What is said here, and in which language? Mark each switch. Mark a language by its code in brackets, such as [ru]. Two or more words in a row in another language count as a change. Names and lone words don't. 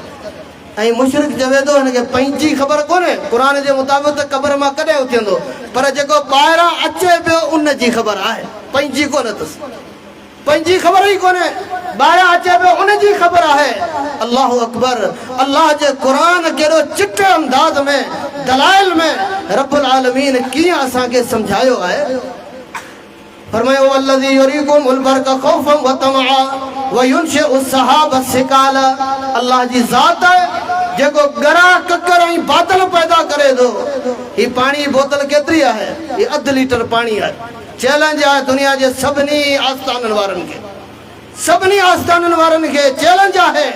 [sd] ऐं मुशरिक चवे थो हिनखे पंहिंजी ख़बर कोन्हे क़ुर जे मुताबिक़ त क़बर मां कॾहिं उथंदो पर जेको ॿाहिरां अचे पियो उन जी ख़बर आहे पंहिंजी कोन अथसि। पंहिंजी ख़बर ई कोन्हे ॿाहिरां अचे पियो उन जी ख़बर आहे। [ar] الله أكبر. [sd] अल्लाह जे क़ुर कहिड़ो चिटे अंदाज़ में दलाइल में [ar] رب العالمين [sd] कीअं असांखे सम्झायो आहे। [ar] फरमायो والذي يريكم البرق خوفا وطمعا وينشئ السحاب الثقال. [sd] अल्लाह जी ज़ात आहे जेको गरा ककर ऐं बादल पैदा करे थो। ही पाणी बोतल केतिरी आहे? ही 1/2 लीटर पाणी आहे। चैलेंज आहे दुनिया जे सभिनी आस्थाननि वारनि खे चैलेंज आहे।